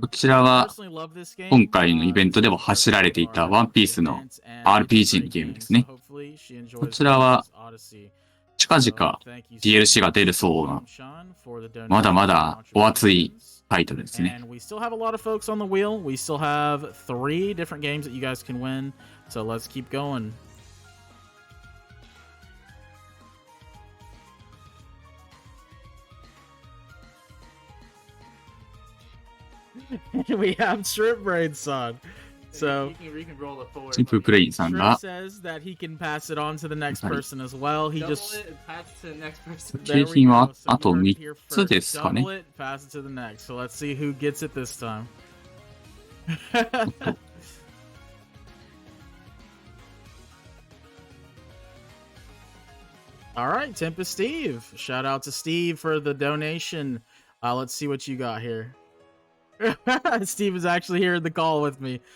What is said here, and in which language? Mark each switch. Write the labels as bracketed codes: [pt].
[ja] こちらは今回のイベントでも走られていたワンピースの RPG のゲームですね。こちらは近々 DLC が出るそうな、まだまだお熱いタイトルですね。 [en] And we still have a lot of folks on the wheel. We still have 3 different games that you guys can win. So let's keep going. We have Shrimp Brain Son. So [ja] Shrimp Brain さんが [en] says that he can pass it on to the next person as well. He just [ja] 景品はあと3つですかね。 [en] Pass it to the next. So let's see who gets it this time. All right, Tempest Steve. Shout out to Steve for the donation. Let's see what you got here. Steve is actually here in the call with me.